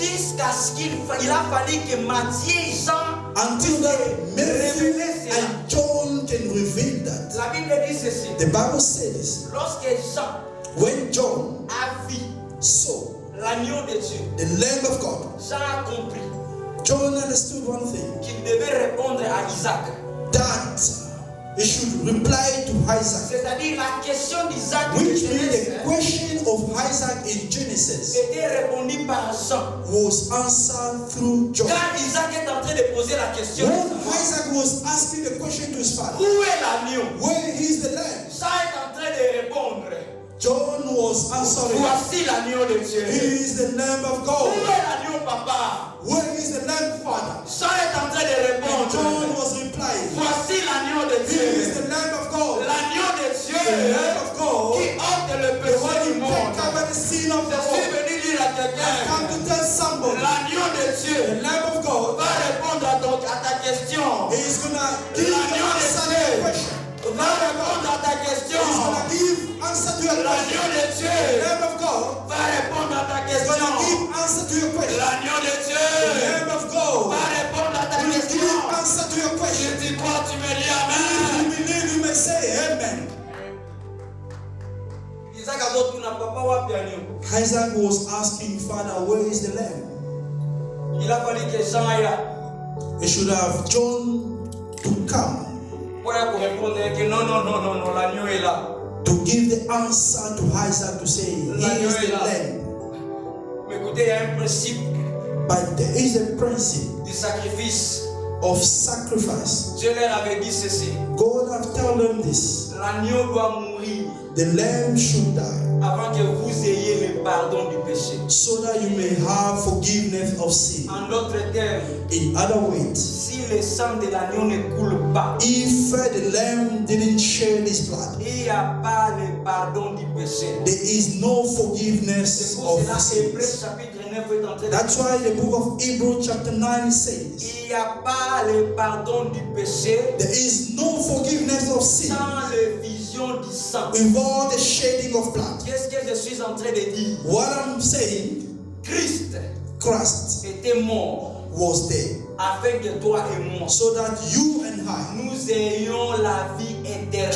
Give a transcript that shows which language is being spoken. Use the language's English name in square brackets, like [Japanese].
[French] jusqu'à ce qu'il a fallu que Matthieu et Jean [English] until that Matthew [French] révéler cela. [English] and John can reveal that. [French] La Bible dit ceci. [English] The Bible says [French] Lorsque Jean [English] when John [French] a vu [English] saw [French] l'agneau de Dieu, [English] the Lamb of God, [French] Jean a compris [English] John understood one thing, [French] qu'il devait répondre à Isaac. [English] that he should reply to Isaac, [French] C'est-à-dire la question d'Isaac de [English] which means [French] Genèse [English] the question of Isaac in Genesis [French] était répondue par Jean. [English] was answered through John. [French] Quand Isaac est en train de poser la question, [English] When Isaac was asking the question to his father, [French] où est l'agneau? [English] where is the lamb? [French] Jean est en train de répondre. [English] John was answering, [French] Voici l'agneau de Dieu. [English] he is the Lamb of [French] Où [English] God. [French] est l'agneau, papa? [English] Where is the Lamb, Father? [French] Jean est en train de [English] And [French] répondre. [English] John was replying, [French] Voici l'agneau de [English] he is [French] Dieu. [English] the Lamb of God. [French] L'agneau de [English] The [French] Dieu [English] Lamb of God, [French] qui ôte le [English] the one [French] péché du [English] who [French] monde. [English] take away the sin of [French] Je [English] the [French] suis [English] world. [French] venu dire à [English] I come [French] quelqu'un, [English] to tell somebody, [French] l'agneau de [English] the [French] Dieu [English] Lamb of God [French] va répondre à ta question. [English] is gonna give [French] L'agneau de [English] answer to [French] Dieu [English] your question. [French] va répondre à ta question. [English] He's gonna give answer to your [French] L'agneau [English] question. The [French] Dieu [English] Lamb of God [French] va répondre à ta [English] is gonna [French] question. [English] give answer to your question. [French] L'agneau de [English] The [French] Dieu [English] Lamb of God [French] va répondre à ta [English] will give [French] question. [English] answer to your [French] Si [English] question. [French] tu crois, tu me dis [English] If [French] Amen. [English] you believe, you may say amen. [Lingala] Isaac azotuna papa wapi agneau? [English] Isaac was asking, Father, where is the lamb? [French] Il a fallu que Jean aille là [English] He should have John to come [French] pour répondre que non, l'agneau est là. [English] to give the answer to Isaac to say, here is the lamb. [French] Mais écoutez, il y a un principe [English] But there is a principle [French] du sacrifice. [English] of sacrifice. [French] Dieu leur avait dit ceci. [English] God have told them this. [French] L'agneau doit mourir [English] The lamb should die [French] avant que vous ayez le pardon du péché. [English] so that you may have forgiveness of sin. [French] En d'autres termes, [English] In other words, [French] si le sang de l'agneau ne coule pas, [English] if the lamb didn't shed his blood, [French] il n'y a pas le pardon du péché. [English] there is no [French] C'est [English] forgiveness [French] pour [English] of [French] cela qu'Hébreux [English] sins. [French] chapitre 9 est en train de [English] That's [French] dire. [English] why the book of Hebrews chapter 9 says, [French] Il n'y a pas le pardon du péché [English] there is no forgiveness of sin [French] sans l'effusion du sang. [English] without the shedding of blood. [French] Qu'est-ce que je suis en train de dire? [English] What I'm saying, Christ Christ [French] était mort [English] was dead [French] afin que toi et moi, [English] so that you and I [French] nous ayons la vie éternelle.